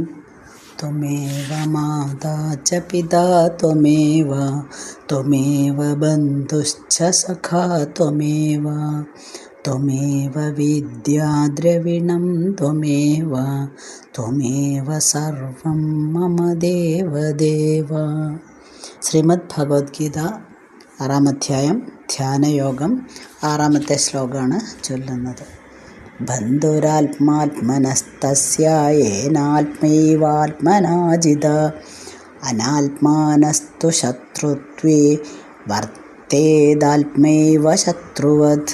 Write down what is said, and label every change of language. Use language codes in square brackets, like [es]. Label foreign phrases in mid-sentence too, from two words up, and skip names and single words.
[sa] त्वमेव माता च पिता त्वमेव त्वमेव बन्धुश्च सखा त्वमेव त्वमेव विद्या द्रविणं त्वमेव त्वमेव सर्वं मम देवदेव. [ml] ശ്രീമദ് ഭഗവത്ഗീത 6-ാം അധ്യായം ധ്യാനയോഗം 6-ാമത്തെ ശ്ലോകമാണ് ചൊല്ലുന്നത്. [sa] बन्धुरात्मात्मनस्तस्य येनात्मैवात्मना जितः अनात्मनस्तु शत्रुत्वे वर्तेतात्मैव शत्रुवत्.